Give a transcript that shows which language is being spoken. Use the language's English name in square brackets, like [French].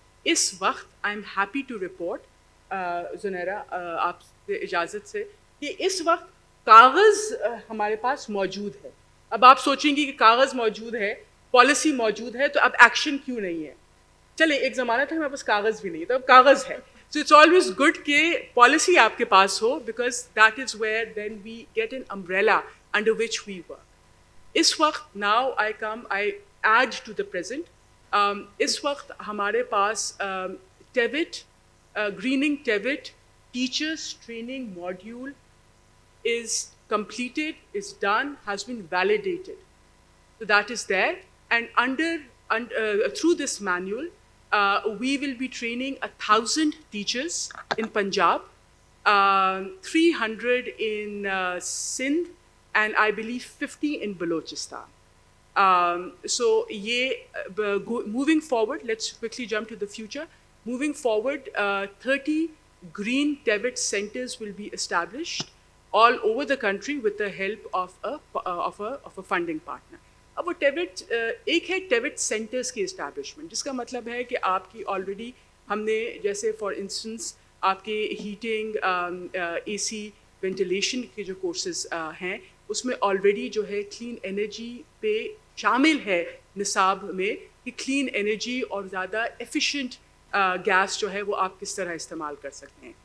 [Urdu] اس وقت [English] I am happy to report [Urdu] Zunaira آپ سے اجازت سے کہ اس وقت کاغذ ہمارے پاس موجود ہے. اب آپ سوچیں گی کہ کاغذ موجود ہے، پالیسی موجود ہے تو اب ایکشن کیوں نہیں ہے؟ چلیں ایک زمانہ تھا ہمارے پاس کاغذ بھی نہیں تو اب کاغذ ہے. [English] so it's always good [Urdu] کہ پالیسی آپ کے پاس ہو [English] Because that is where then we get an umbrella under which we work. [Urdu] اس وقت [English] Now I add to the present. [Urdu] اس وقت ہمارے پاس [English] TVET greening TVET teachers training module is completed, is done, has been validated. So that is there. And through this manual, we will be training 1,000 teachers in Punjab, 300 in Sindh, and I believe 50 in Balochistan. So moving forward, let's quickly jump to the future. Moving forward, 30 green TVET centers will be established all over the country with the help of a funding partner. [Urdu] اب وہ ٹیوٹ ایک ہے ٹیوٹ centres کی establishment, جس کا مطلب ہے کہ آپ کی آلریڈی ہم نے جیسے فار انسٹنس آپ کے ہیٹنگ اے سی وینٹیلیشن کے جو کورسز ہیں اس میں آلریڈی جو ہے کلین انرجی پہ شامل ہے نصاب میں کہ کلین انرجی اور زیادہ ایفیشینٹ گیس جو ہے وہ آپ کس طرح استعمال کر سکتے ہیں.